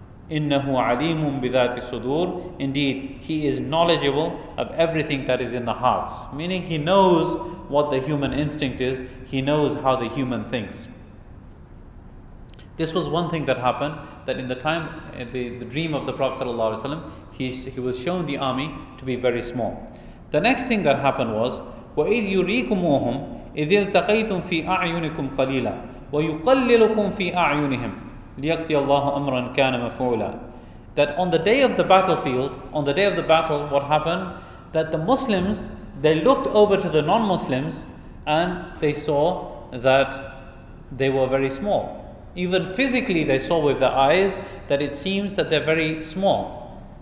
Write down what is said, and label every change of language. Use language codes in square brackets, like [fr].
[ar] إِنَّهُ عَلِيمٌ بِذَاتِ الصُّدُورِ, [en] indeed he is knowledgeable of everything that is in the hearts, meaning he knows what the human instinct is, he knows how the human thinks. This was one thing that happened, that in the time, the dream of the Prophet ﷺ, he was shown the army to be very small. The next thing that happened was, [ar] وَإِذْ يُرِيكُمُوهُمْ إِذْ يَلْتَقَيْتُمْ فِي أَعْيُنِكُمْ قَلِيلًا وَيُقَلِّلُكُمْ فِي أَعْيُنِهِمْ لِيَقْضِيَ اللَّهُ أَمْرًا كَانَ مَفْعُولًا. [en] That on the day of the battlefield, on the day of the battle, what happened? That the Muslims, they looked over to the non-Muslims and they saw that they were very small. Even physically they saw with their eyes that it seems that they're very small.